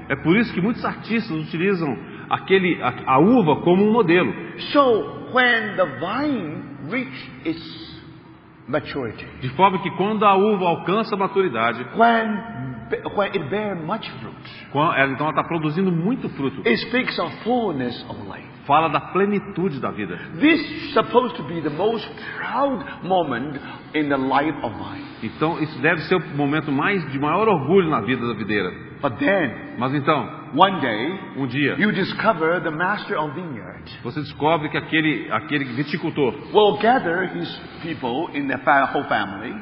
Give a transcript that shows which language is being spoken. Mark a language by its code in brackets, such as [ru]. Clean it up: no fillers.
[pt] É por isso que muitos artistas utilizam a uva como um modelo. [en] So when the vine reach its maturity, [pt] De forma que quando a uva alcança a maturidade, [en] when it bears much fruit, [pt] então ela está produzindo muito fruto. [en] it speaks of fullness of life. [pt] Fala da plenitude da vida. [en] This is supposed to be the most proud moment in the life of vine. [pt] Então isso deve ser o momento de maior orgulho na vida da videira. [en] But then, [pt] Mas então, [en] one day, [pt] um dia, [en] you discover the master of vineyard [pt] você descobre que aquele viticultor [en] will gather his people in the whole family,